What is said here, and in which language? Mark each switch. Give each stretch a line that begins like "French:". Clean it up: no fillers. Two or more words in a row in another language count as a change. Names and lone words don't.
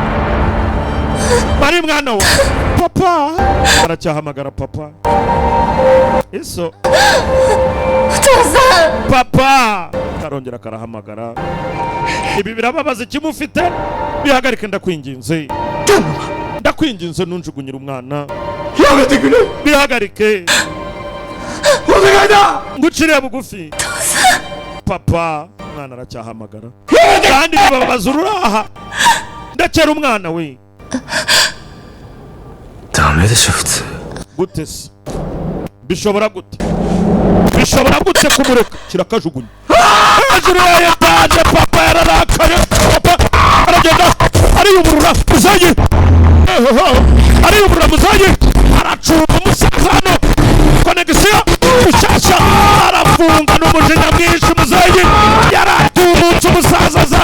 Kinyarwanda: mwana wa papa aracyahamagara papa iso papa karongera karahamagara ibi birababaza ikimufite bihagarike ndakwinginze nunjugunyira umwana bihagarike ngucire bugufi papa umwana aracyahamagara kandi bibabaza ururaha ndakera umwana we
Japanese: だめでしょ普通
Kinyarwanda: gute se bishobora gute kumureka kirakajugunya hejuru ya etaje papa yararakaye papa aragenda ariyuburura muzayi aracunga umusaza hano konegisiyo mushasha arafunga n'umujinya mwinshi muzayi yaratumutse umusaza aza